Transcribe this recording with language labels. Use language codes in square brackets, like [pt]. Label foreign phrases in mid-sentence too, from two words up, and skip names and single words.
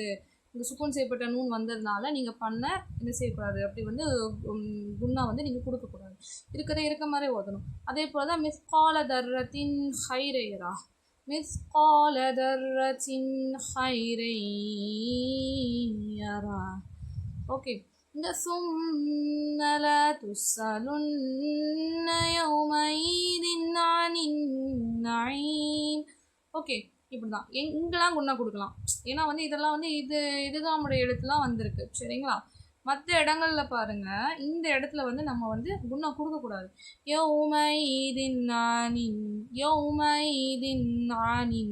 [ta] இந்த சுக்குன் செய்யப்பட்ட நூன் வந்ததுனால நீங்கள் என்ன செய்யக்கூடாது? அப்படி குண்ணா நீங்கள் கொடுக்கக்கூடாது. இருக்க மாதிரி ஓதணும். அதே போல் தான் [ar] مثقال ذرة خيرا يره، مثقال ذرة خيرا يره. ஓகே, இந்த ثم لا تسألن يومئذ عن النعيم. [ta] ஓகே, இப்படி தான் எங்கெல்லாம் குண்ணா கொடுக்கலாம். ஏன்னா இதெல்லாம் இதுதான் நம்முடைய எழுத்துலாம் வந்திருக்கு. சரிங்களா? மற்ற இடங்களில் பாருங்கள், இந்த இடத்துல நம்ம குண்ணா கொடுக்கக்கூடாது. [ar] يومئذ عن النعيم، يومئذ عن النعيم.